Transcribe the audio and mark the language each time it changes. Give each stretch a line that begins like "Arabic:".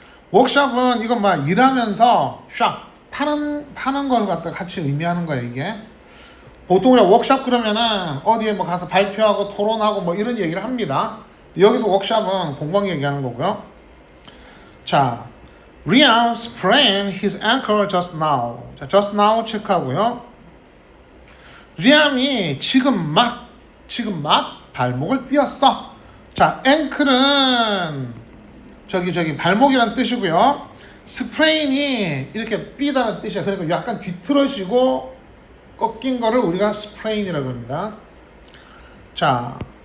Korean: 워크숍은 이건 막 일하면서 샵, 파는 걸 갖다 같이 의미하는 거야, 이게. 보통 우리가 워크숍 그러면은 어디에 뭐 가서 발표하고 토론하고 뭐 이런 얘기를 합니다. 여기서 워크숍은 공방 얘기하는 거고요.
English: 자, Liam sprained his ankle just now.
Korean: 자,
English: just now
Korean: 체크하고요. 리암이 지금 막 발목을 삐었어. 자, ankle은 저기 발목이란 뜻이고요. sprain이 이렇게 삐다는 뜻이야. 그러니까 약간 뒤틀어지고 꺾인 거를 우리가 sprain이라고 합니다. 자,